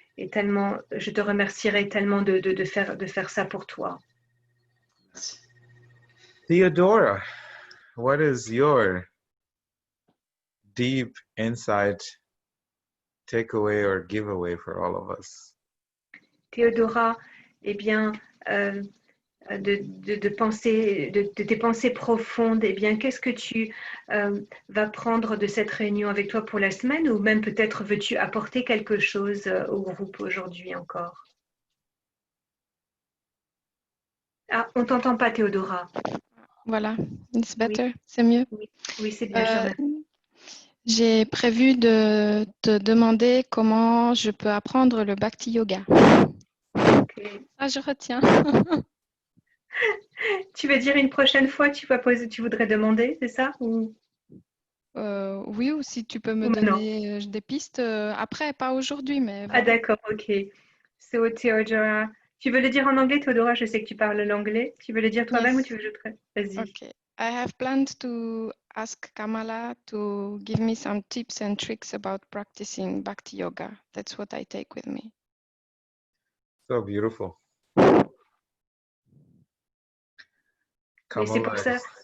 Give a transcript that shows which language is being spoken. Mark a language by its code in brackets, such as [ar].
[fr] Et tellement, je te remercierai tellement de faire ça pour toi. Merci. [en] Theodora, what is your deep insight, takeaway, or giveaway for all of us? [fr] Théodora, eh bien, de tes pensées profondes, eh bien, qu'est-ce que tu vas prendre de cette réunion avec toi pour la semaine, ou même peut-être veux-tu apporter quelque chose au groupe aujourd'hui encore? Ah, on t'entend pas, Théodora. Voilà, [en] it's better, [fr] Oui. c'est mieux. Oui, c'est bien, je te remercie. J'ai prévu de te demander comment je peux apprendre le Bhakti Yoga. [en] Okay. [fr] Ah, je retiens. Tu veux dire une prochaine fois, tu voudrais demander, c'est ça? Ou... Oui, ou si tu peux me maintenant? donner des pistes après, pas aujourd'hui, mais Ah voilà. d'accord, ok. So Theodora, tu veux le dire en anglais, Théodora? Je sais que tu parles l'anglais. Tu veux le dire toi-même ou tu veux que je te... Vas-y. [en] Okay. I have planned to ask Kamala to give me some tips and tricks about practicing Bhakti Yoga. That's what I take with me. So beautiful. [fr] Et c'est pour ça.